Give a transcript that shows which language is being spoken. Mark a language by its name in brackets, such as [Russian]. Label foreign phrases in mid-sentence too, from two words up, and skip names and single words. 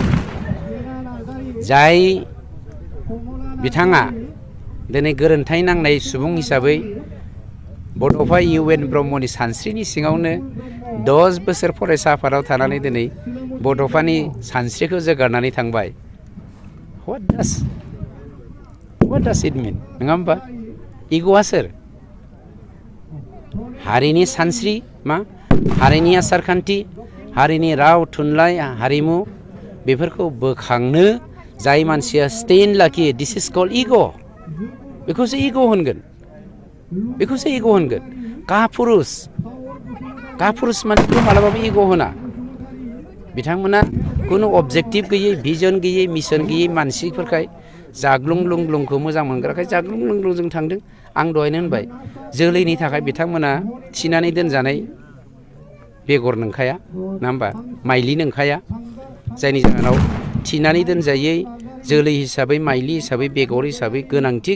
[Bodo] जाय बिथाङा दिनै गोरोन्थाय नांनाय सुबुं हिसाबै बड'फा UN ब्रह्मनि सानस्रिनि सिङावनो 10 बोसोर फरायसा आफादाव थानानै दिनै बड'फानि सानस्रिखौ जोगारनानै थांबाय what [English] does it mean [Bodo] नङा होमबा इग'आ सोर हारिनि सानस्रि मा हारिनि आसारखान्थि हारिनि राव थुनलाइ हारिमु बेफोरखौ बोखांनो जाय मानसिया स्टेन्ड लाखियो [English] this is called [Bodo] इग' बेखौसो इग' होनगोन कापुरुष मानसिखौ मालाबाबो इग' होना बिथांमोना खुनु अबजेक्टिभ गैयै भिजन गैयै मिशन गैयै मानसिफोरखाय जाग्लुं लुंग्लुंखौ मोजां मोनग्राखाय जाग्लुं लुंग्लुंजों थांदों आं दहायनो होनबाय जोलैनि थाखाय बिथांमोना थिनानै दोनजानाय बेगर नंखाया नङा होमबा माइलि नंखाया जायनि जाहोनाव थिनानै दोनजायै जोलै हिसाबै माइलि हिसाबै बेगर हिसाबै गोनांथि